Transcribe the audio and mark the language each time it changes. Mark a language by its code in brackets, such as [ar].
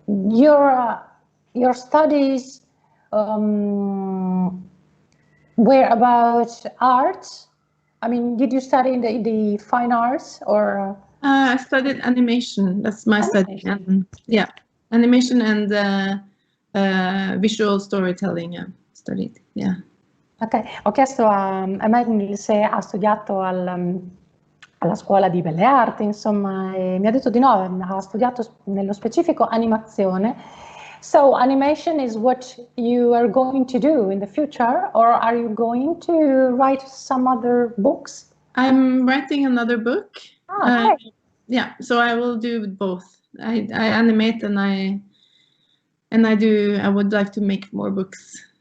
[en] Your studies were about art. I mean, did you study in the fine arts or? I studied animation. That's my study. Yeah, animation and visual storytelling. I studied. Yeah. [it] Ok, ho chiesto a Magnhild se ha studiato alla scuola di belle arti, insomma, e mi ha detto di no, ha studiato nello specifico animazione. [en] So animation is what you are going to do in the future, or are you going to write some other books? I'm writing another book. Okay. Yeah, so I will do both. I animate and I would like to make more books.